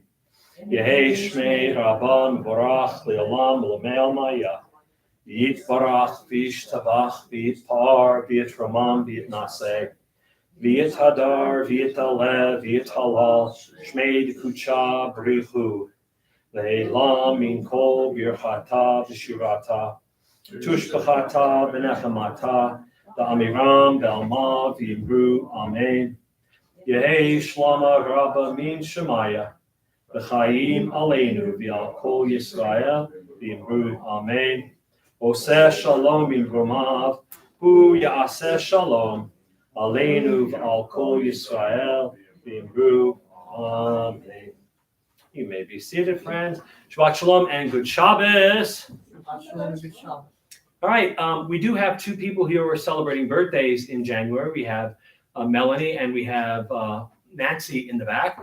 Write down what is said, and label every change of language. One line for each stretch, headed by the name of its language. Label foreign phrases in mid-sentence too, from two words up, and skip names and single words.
Aramaic: יהא שמה רבא מברך לעלם ולעלמי עלמיא יתברך וישתבח ויתפאר ויתרומם ויתנשא ויתהדר ויתעלה ויתהלל שמה דקדשא בריך הוא לעלא מן כל ברכתא ושירתא תשבחתא ונחמתא דאמירן בעלמא ואמרו אמן. יהא שלמא רבא מן שמיא וחיים
Hebrew: עלינו ועל כל ישראל ואמרו אמן. עושה שלום במרומיו הוא יעשה שלום עלינו ועל כל ישראל ואמרו אמן.
English: You may be seated, friends.
Hebrew: שבת שלום
English: and good Shabbos. All right, we do have two people here who are celebrating birthdays in January. We have Melanie and we have Nancy in the back.